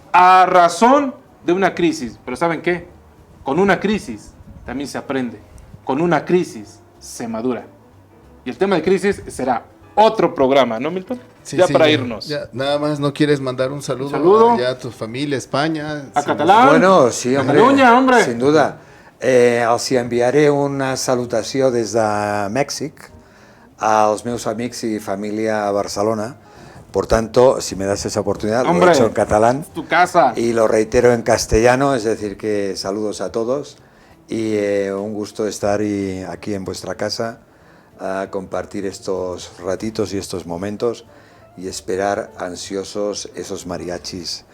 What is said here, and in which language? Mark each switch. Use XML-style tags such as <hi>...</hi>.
<es>A razón de una crisis. Pero ¿saben qué? Con una crisis también se aprende. Con una crisis se madura. Y el tema de crisis será otro programa, ¿no, Milton? Sí, ya sí, para irnos. Ya, nada más, ¿no quieres mandar un saludo? Saludo. Ya a tu familia, España. A Sí, Catalán. Bueno, sí, hombre. Catalunya, hombre. Sin duda.</es> <ca>Els hi enviaré una salutació des de Mèxic als meus amics y família a Barcelona.</ca> <es>Por tanto, si me das esa oportunidad, lo Hombre, he hecho en catalán tu casa. y lo reitero en castellano, es decir, que saludos a todos y un gusto estar aquí en vuestra casa a compartir estos ratitos y estos momentos y esperar ansiosos esos mariachis.</es>